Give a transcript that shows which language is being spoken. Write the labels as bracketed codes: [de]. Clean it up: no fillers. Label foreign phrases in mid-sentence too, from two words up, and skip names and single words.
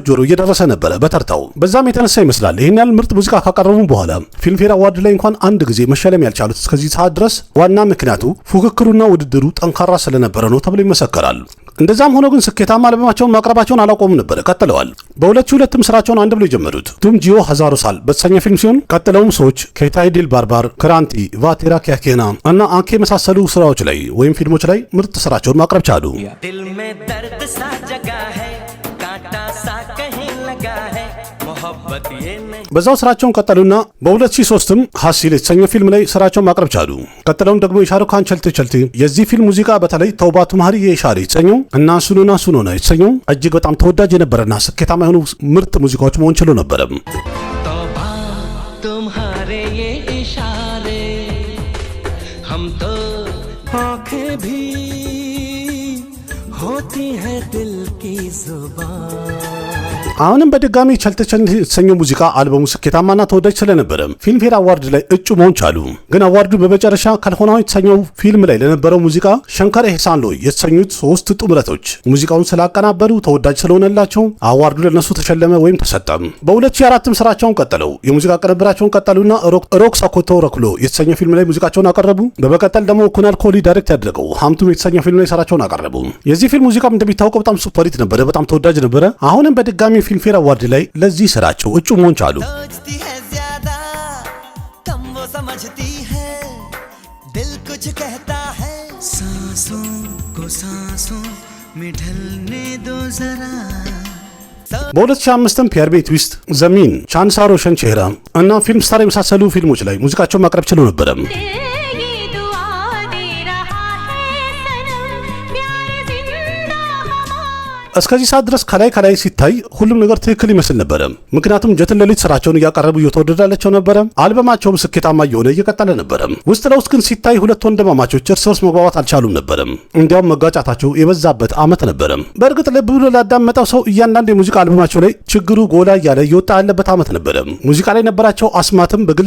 [am] ጆሮ እየደረሰ ነበረ በተርታው። በዛም የተነሳ ይመስላል ይህን ያህል ምርጥ ሙዚቃ ካቀረቡ በኋላ ፊልምፌር አዋርድ ላይ እንኳን አንድ ጊዜ መሸለም ያልቻሉት እስከዚህ ሰዓት ድረስ። ዋና ምክንያቱ ፉክክሩና ውድድሩ ጠንካራ ስለነበረ ነው ተብሎ ይመሰከራል። እንደዛም ሆኖ ግን ስኬታማ አልበማቸውን ማቅረባቸውን አላቆሙም ነበር፣ ቀጥለዋል። በ2002ም ስራቸውን አንድ ብሎ የጀመሩት ቱም ጂዮ ሀዛሮ ሳል በተሰኘ ፊልም ሲሆን ቀጥለውም ሰዎች ከታይ ዲል ባርባር፣ ክራንቲ፣ ቫቴራ ኪያኬና እና አንኬ የመሳሰሉ ስራዎች ላይ ወይም ፊልሞች ላይ ምርጥ ስራቸውን ማቅረብ ቻሉ። [hi] दिल में दर्द सा जगा है कांटा सा कहीं लगा है मोहब्बत ये नहीं। [am] በዛው ስራቸውን ቀጠሉና በ2003ም ሐሲል የተሰኘው ፊልም ላይ ስራቸውን ማቅረብ ቻሉ። ቀጥለውም ደግሞ የሻሩክ ካን ቸልቴ ቸልቴ የዚህ ፊልም ሙዚቃ በተለይ ተውባቱ ማህሪ የሻሪ የተሰኘው እና ሱኖና የተሰኘው እጅግ በጣም ተወዳጅ የነበረና ስኬታማ የሆኑ ምርጥ ሙዚቃዎች መሆን ችሎ ነበረ። [hi] तौबा तुम्हारे ये इशारे हम तो आंखें भी होती है दिल की जुबान। [am] አሁንም በድጋሚ ቸልቴ ቸልቴ የተሰኘው ሙዚቃ አልበሙ ስኬታማና ተወዳጅ ስለነበረ ፊልምፌር አዋርድ ላይ እጩ መሆን ቻሉ። ግን አዋርዱ በመጨረሻ ካልሆናው የተሰኘው ፊልም ላይ ለነበረው ሙዚቃ ሸንከር ኤህሳን ሎይ የተሰኙት 3 ጥምረቶች ሙዚቃውን ስላቀናበሩ ተወዳጅ ስለሆነላቸው አዋርዱ ለነሱ ተሸለመ ወይም ተሰጠም። በ2004ም ስራቸውን ቀጠለው። የሙዚቃ ቅንብራቸውን ቀጠሉና ሮክ ሳኮቶ ረክሎ የተሰኘው ፊልም ላይ ሙዚቃቸውን አቀረቡ። በመቀጠል ደግሞ ኩናል ኮሊ ዳይሬክት ያደረገው ሀምቱም የተሰኘው ፊልም ላይ ስራቸውን አቀረቡ። የዚህ ፊልም ሙዚቃም እንደሚታወቀው በጣም ሱፐሪት ነበረ፣ በጣም ተወዳጅ ነበረ። አሁንም በድጋሚ ፊልምፌር አዋርድ ላይ ለዚህ ስራቸው እጩ መሆን ቻሉ። [hi] सोचती है ज्यादा कम वो समझती है दिल कुछ कहता है सांसों को सांसों में ढलने दो जरा। [am] በ2005ም ፒየር ቤት ውስጥ ዘሚን ቻንሳሮ ሸንቼራ እና ፊልም ስታር የመሳሰሉ ፊልሞች ላይ ሙዚቃቸውን ማቅረብ ችለው ነበረ። [hi] ये दुआ दे रहा है सनम प्यार जिंदा हमारा। [am] እስከዚህ ሰዓት ድረስ ከላይ ሲታይ ሁሉም ነገር ትክክል ይመስል ነበረ። ምክንያቱም ጀት ለሊት ስራቸውን እያቀረቡ እየተወደዳላቸው ነበረ። አልበማቸውም ስኬታማ እየሆነ እየቀጠለ ነበረ። ውስጥ ለውስጥ ግን ሲታይ ሁለት ወንድማማቾች እርስ በርስ መግባባት አልቻሉም ነበረ። እንዲያውም መጋጫታቸው የበዛበት ዓመት ነበረ። በእርግጥ ልብ ብሎ ላዳመጠው ሰው እያንዳንዱ የሙዚቃ አልበማቸው ላይ ችግሩ ጎላ እያለ እየወጣ ያለበት ዓመት ነበረ። ሙዚቃ ላይ ነበራቸው አስማትም በግል